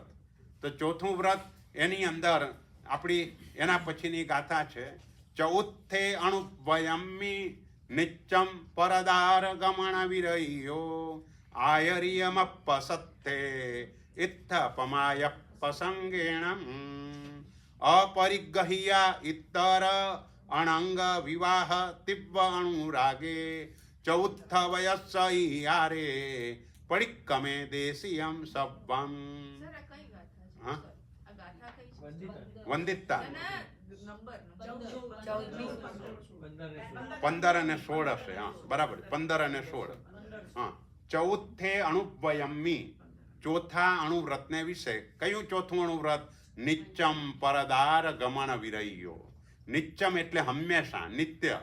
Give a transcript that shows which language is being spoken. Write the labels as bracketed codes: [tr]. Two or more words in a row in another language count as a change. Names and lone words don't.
[gu] તો ચોથું વ્રત એની અંદર આપણી એના પછીની ગાથા છે. [pra] ચૌથે અણુભયમી નિત્યમ પરદાર ગમણ વિરયો આયર્યમપસત્થે ઇત્થપમાય પસંગેણમ अपरिगह्या इतर अणंग विवाह तिव्व अनुरागे चौथ वयस्यारे परिक्रमे देशियम सब्बम. [gu] वंदिता 15 અને 16 હશે. હા બરાબર, 15 અને 16. હા, [pra] ચૌથે અણુવયમી, [gu] ચોથા અણુવ્રતને વિશે. કયું ચોથું અણુવ્રત? [pra] નિત્યમ પરદાર ગમન વિરહ્યો. [gu] નિત્યમ એટલે હંમેશા, નિત્ય.